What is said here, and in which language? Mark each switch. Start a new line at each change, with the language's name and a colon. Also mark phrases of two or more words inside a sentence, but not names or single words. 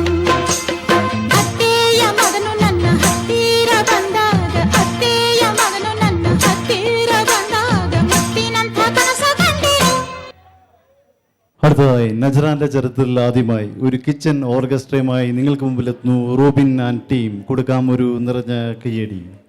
Kannada: ಅತ್ತೆಯ ಮಗನು ನನ್ನ ಹತ್ತಿರ ಬಂದಾಗ ಅತ್ತೆಯ ಮಗನು ನನ್ನ ಹತ್ತಿರ ಬಂದಾಗ ಮುತ್ತಿನಂಥ ಕನಸ ಕಂಡೆನು.
Malayalam: അടുത്തതായി നജറാന്റെ ചരിത്രത്തിൽ ആദ്യമായി ഒരു കിച്ചൺ ഓർക്കസ്ട്രയുമായി നിങ്ങൾക്ക് മുമ്പിലെത്തുന്നു റോബിൻ
English: and team.
Malayalam: കൊടുക്കാം ഒരു നിറഞ്ഞ കയ്യടി.